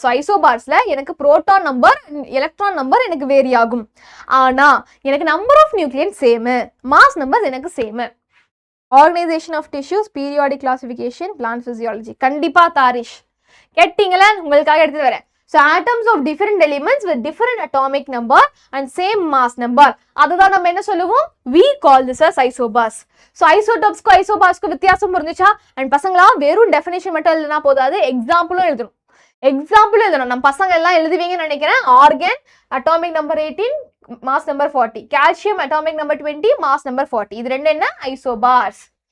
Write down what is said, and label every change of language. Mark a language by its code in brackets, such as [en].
[ta] So ஐசோபார்ஸ்ல எனக்கு proton number electron number எனக்கு vary ஆகும், ஆனா எனக்கு number of nucleon சேமு, mass number எனக்கு சேமு. Organisation of tissues, periodic classification, plant physiology கண்டிப்பா தாரிஷ் கேட்டீங்களா, உங்களுக்காக எடுத்துட்டு வரேன். [en] So atoms of different elements with different atomic number and same mass number, அதுதான் நம்ம என்ன சொல்லுவோம், we call this as isobars. [ta] So isotopesக்கு isobarsக்கு வித்தியாசம் புரிஞ்சுச்சா? அண்ட் பசங்களா வெறும் டெஃபினேஷன் மட்டும் எழுதுனா போதாது, எக்ஸாம்பிளும் எழுதணும். நம்ம பசங்க எல்லாம் எழுதுவீங்கன்னு நினைக்கிறேன். Organ atomic number 18, mass number 40, calcium atomic number 20, mass number 40, இது ரெண்டு என்ன, ஐசோபார்ஸ்.